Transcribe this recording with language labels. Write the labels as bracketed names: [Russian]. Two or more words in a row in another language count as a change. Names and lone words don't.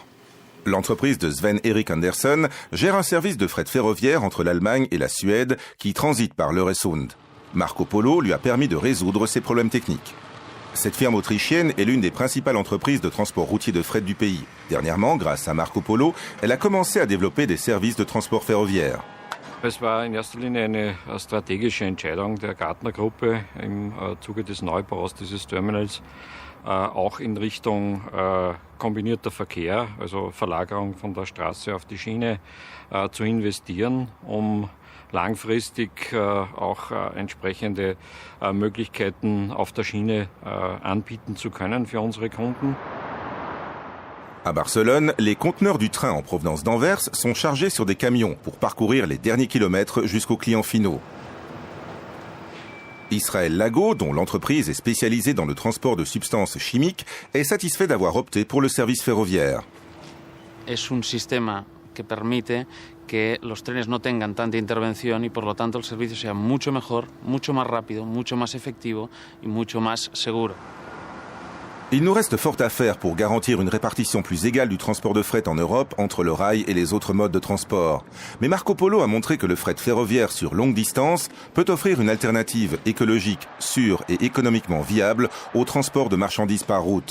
[French] L'entreprise de Sven-Erik Andersen gère un service de fret ferroviaire entre l'Allemagne et la Suède qui transite par l'Øresund. Marco Polo lui a permis de résoudre ces problèmes techniques. Cette firme autrichienne est l'une des principales entreprises de transport routier de fret du pays. Dernièrement, grâce à Marco Polo, elle a commencé à développer des services de transport ferroviaire. [German] Es war in erster Linie eine strategische Entscheidung der Gartner-Gruppe im Zuge des Neubaus dieses Terminals, auch in Richtung kombinierter Verkehr, also Verlagerung von der Straße auf die Schiene, zu investieren, langfristig auch entsprechende Möglichkeiten auf der Schiene anbieten zu können für unsere Kunden. [French] À Barcelone, les conteneurs du train en provenance d'Anvers sont chargés sur des camions pour parcourir les derniers kilomètres jusqu'aux clients finaux. Israël Lago, dont l'entreprise est spécialisée dans le transport de substances chimiques, est satisfait d'avoir opté pour le service ferroviaire. [Spanish] Es un sistema que permite que los trenes no tengan tanta intervención y por lo tanto el servicio sea mucho mejor, mucho más rápido, mucho más efectivo y mucho más seguro. [French] Il nous reste fort à faire pour garantir une répartition plus égale du transport de fret en Europe entre le rail et les autres modes de transport. Mais Marco Polo a montré que le fret ferroviaire sur longue distance peut offrir une alternative écologique, sûre et économiquement viable au transport de marchandises par route.